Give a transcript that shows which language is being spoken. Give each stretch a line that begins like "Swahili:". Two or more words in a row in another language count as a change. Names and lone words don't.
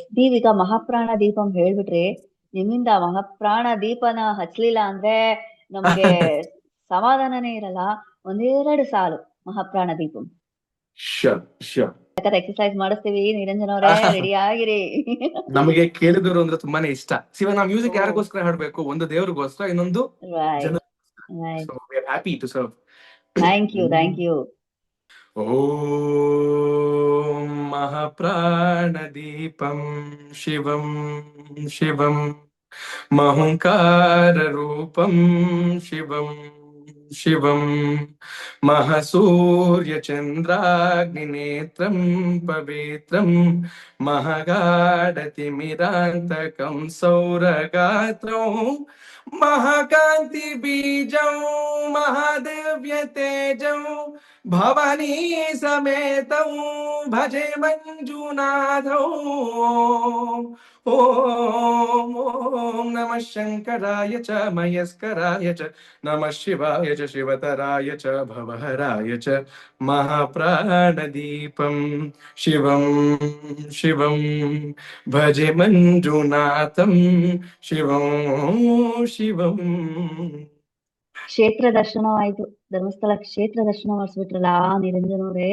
Kannada: ನೀವೀಗ ಮಹಾಪ್ರಾಣ ದೀಪಂ ಹೇಳ್ಬಿಟ್ರಿ, ನಿಮ್ಮಿಂದ ಮಹಾಪ್ರಾಣ ದೀಪನ ಹಚ್ಲಿಲ್ಲ ಅಂದ್ರೆ ನಮ್ಗೆ ಸಮಾಧಾನನೇ ಇರಲ್ಲ. 1-2 ಸಾಲು ಮಹಾಪ್ರಾಣ ದೀಪಂ.
English: sure sure.
Kannada: ಎಕ್ಸರ್ಸೈಸ್ ಮಾಡಿಸ್ತೀವಿ. ನಿರಂಜನ್ ಅವರೇ ರೆಡಿ ಆಗಿರಿ. ನಮಗೆ ಕೇಳಿದವರು ಅಂದ್ರೆ ತುಂಬಾನೇ ಇಷ್ಟ. ಇವಾಗ ನಾವು ಮ್ಯೂಸಿಕ್ ಯಾರಿಗೋಸ್ಕರ ಹಾಡ್ಬೇಕು? ಒಂದು ದೇವ್ರಿಗೋಸ್ಕರ, ಇನ್ನೊಂದು ರೈಟ್ ಜನ. ರೈಟ್.
English: So we are happy to serve. thank you thank you.
Sanskrit: ಓಂ ಮಹಾಪ್ರಾಣದೀಪಂ ಶಿವಂ ಶಿವಂ ಮಹುಂಕಾರ ರೂಪಂ ಶಿವಂ ಶಿವಂ ಮಹಾಸೂರ್ಯ ಚಂದ್ರಾಗ್ನಿನೇತ್ರಂ ಪವಿತ್ರಂ ಮಹಾಗಾಢತಿಮಿರಾಂತಕಂ ಸೌರಗಾತ್ರಂ ಮಹಾಕಾಂತಿ ಬೀಜಂ ಮಹಾದಿವ್ಯ ತೇಜಂ ಭವಾನಿ ಸಮೇತಂ ಭಜೆ ಮಂಜುನಾಥಂ. ಓಂ ಓಂ ನಮಃ ಶಂಕರಾಯ ಚ ಮಯಸ್ಕರಾಯ ಚ ನಮಃ ಶಿವಾಯ ಚ ಶಿವತರಾಯ ಚ ಭವಹರಾಯ ಚ ಮಹಾಪ್ರಾಣದೀಪಂ ಶಿವಂ ಶಿವಂ ಭಜೆ ಮಂಜುನಾಥಂ ಶಿವಂ ಶಿವಂ.
Kannada: ಕ್ಷೇತ್ರ ದರ್ಶನವಾಯ್ತು, ಧರ್ಮಸ್ಥಳ ಕ್ಷೇತ್ರ ದರ್ಶನ ಮಾಡಿಸ್ಬಿಟ್ರಲ್ಲ ನಿರಂಜನ್ ಅವರೇ.